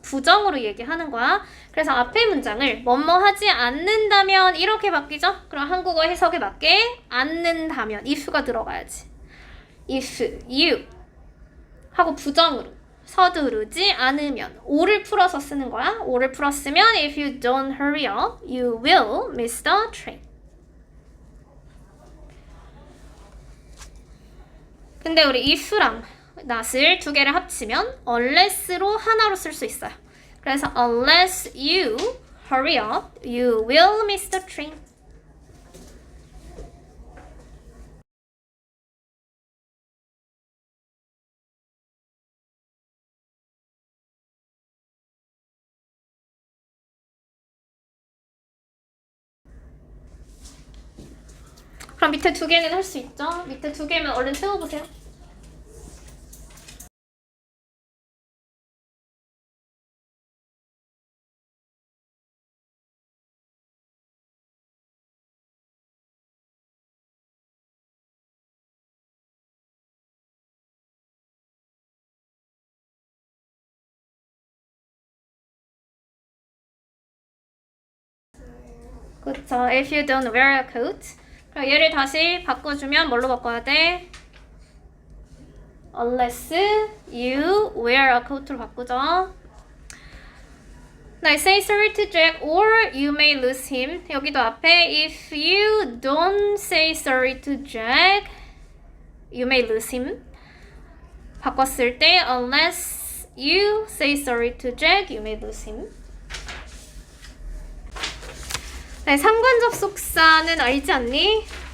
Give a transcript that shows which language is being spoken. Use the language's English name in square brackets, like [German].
[Korean] 부정으로 얘기하는 거야. 그래서 앞에 문장을 뭐뭐 하지 않는다면 이렇게 바뀌죠. 그럼 한국어 해석에 맞게 않는다면 if가 들어가야지. [English] if you [Korean] 하고 부정으로 서두르지 않으면 all을 풀어서 쓰는 거야. all을 풀었으면 [English] if you don't hurry up, you will miss the train. [Korean] 근데 우리 if랑 not을 두 개를 합치면 unless로 하나로 쓸 수 있어요. 그래서 [English] unless you hurry up, you will miss the train. [Korean] 그럼 밑에 두 개는 할 수 있죠? 밑에 두 개면 얼른 세워보세요. 그쵸. [English] If you don't wear a coat. [Korean] 그럼 얘를 다시 바꿔주면 뭘로 바꿔야 돼? [English] Unless you wear a coat [Korean] 로 바꾸죠. 네, [English] say sorry to Jack or you may lose him. [Korean] 여기도 앞에 [English] if you don't say sorry to Jack, you may lose him. [Korean] 바꿨을 때 [English] unless you say sorry to Jack, you may lose him. [Korean] 네, 상관접속사는 알지 않니?